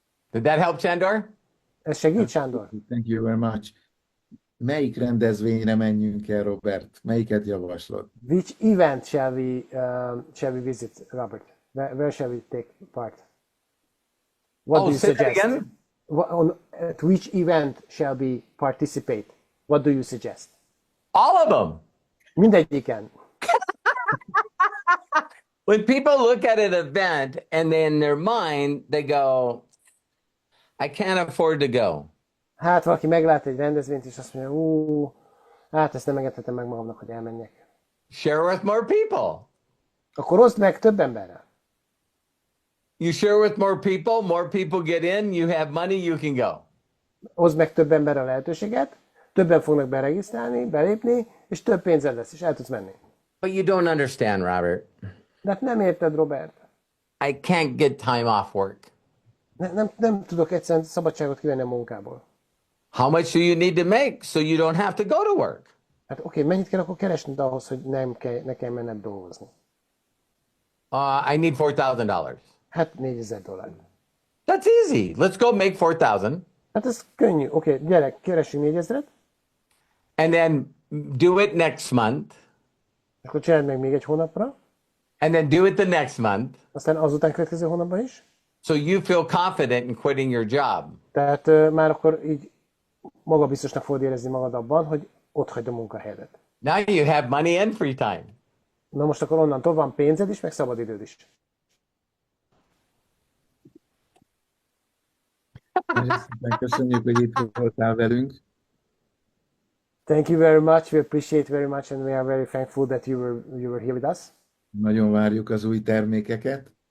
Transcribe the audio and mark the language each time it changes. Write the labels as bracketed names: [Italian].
[English] Did that help, Sándor? [Hungarian] Ez segít, Sándor? [English] Thank you very much. [Hungarian] Melyik rendezvényre menjünk el, Robert? Melyiket javaslod? [English] Which event shall we visit, Robert? Where shall we take part? What do you say suggest? that again? At which event shall we participate? What do you suggest? All of them. [Hungarian] Mindegyiken. [English] When people look at an event and then in their mind they go, I can't afford to go. [Hungarian] Hát valaki meglát egy rendezvényt, és azt mondja, hát ezt nem engedhetem meg magamnak, hogy elmenjek. [English] Share with more people. [Hungarian] Akkor oszd meg több emberrel. [English] You share with more people get in, you have money, you can go. [Hungarian] Hozd meg több emberre a lehetőséget, többen fognak beregisztrálni, belépni, és több pénzed lesz, és el tudsz menni. [English] But you don't understand, Robert. [Hungarian] De hát nem érted, Robert. [English] I can't get time off work. [Hungarian] Nem tudok egyszerűen szabadságot kivenni a munkából. [English] How much do you need to make so you don't have to go to work? [Hungarian] Hát oké, mennyit kell akkor keresned ahhoz, hogy ne kell menned dolgozni? [English] I need $4,000. [Hungarian] Hát $4,000. [English] That's easy. Let's go make 4,000. [Hungarian] Hát ez könnyű. Oké, gyerek, keressünk 4,000-et, [English] And then do it next month. [Hungarian] akkor csináld meg még egy hónapra, [English] And then do it the next month. [Hungarian] aztán azután következő hónapban is. [English] So you feel confident in quitting your job. [Hungarian] Tehát már akkor így magabiztosnak fogod érezni magad abban, hogy ott hagyd a munkahelyedet. [English] Now you have money and free time. [Hungarian] Na most akkor onnantól van pénzed is, meg szabadidőd is. Nagyon szépen köszönjük, hogy itt voltál velünk. [English] Thank you very much. We appreciate very much, and we are very thankful that you were here with us. [Hungarian] Nagyon várjuk az új termékeket,